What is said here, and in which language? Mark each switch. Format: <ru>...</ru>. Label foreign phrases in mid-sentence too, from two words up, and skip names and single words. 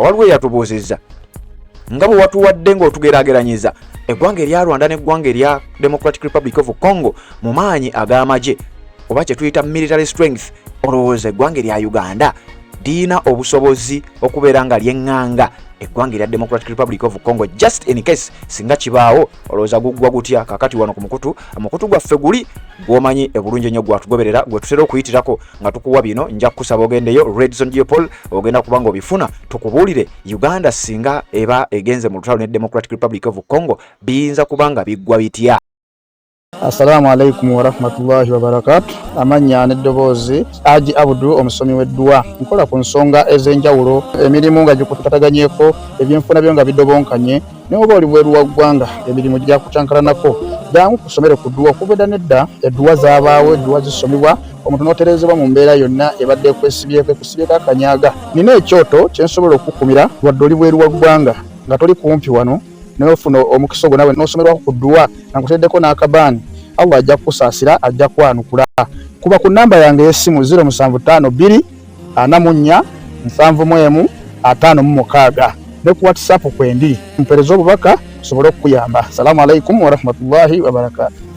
<lg>Waliwo eyatubuuzizza nga bwe watuwadde ng'otugeraageranyiza eggwanga erya Rwanda n'eggwanga erya Democratic Republic of Congo mu maanyi ag'amagye oba kye tuyita</lg> <en>military strength,</en> <lg>olowooza eggwanga erya Uganda liina obusobozi okubeera nga ly'eŋŋanga eggwanga erya Democratic Republic of Congo</lg> <en>just in case</en> <lg>singa kibaawo olowooza guggwa gutya? Kakati wano ku mukutu gwaffe guli gw'omanyi ebulungi ennyo gwatugoberera gwe tutera okuyitirako nga tukuwa bino. Nja kukusaba ogendeyo Red Zone Geopol ogenda kubanga obifuna tukubuulire Uganda singa eba egenze mu lutalo ne Democratic Republic of Congo biyinza kubanga biggwa bitya.</lg> <ar>السلام عليكم ورحمة الله وبركاته.</ar> <lg>Amanya n'eddoboozi Haji Abdu omusomi w'eddua. Nkola ku nsonga ez'enjawulo emirimu nga gikutataganyeko ebyenfuna byo nga bidobonkanye ne oba oli bweru wa ggwanga emirimu gya kucankalanako jangu kusomere ku ddua okubeda nedda eddua zaabaawo eddua zisomebwa omuntu n'oterezebwa mu mbeera yonna ebadde ekwesibyeko ekusibyeko akanyaaga. Nina ekyoto kye nsobola okukumira wadde oli bweru wa ggwanga nga toli kumpi wano n'ofuna omukisa ogwo nawe n'osomerwako ku ddua nga nkuteddeko n'akabaani. Allah ajja kusaasira ajja kwanukula. Kuba ku namba yange y'essimu 0752 44 71 56 ne ku WhatsApp kwendi mpereza obubaka sobole okuyamba.</lg> <ar>السلام عليكم ورحمة الله وبركاته.</ar>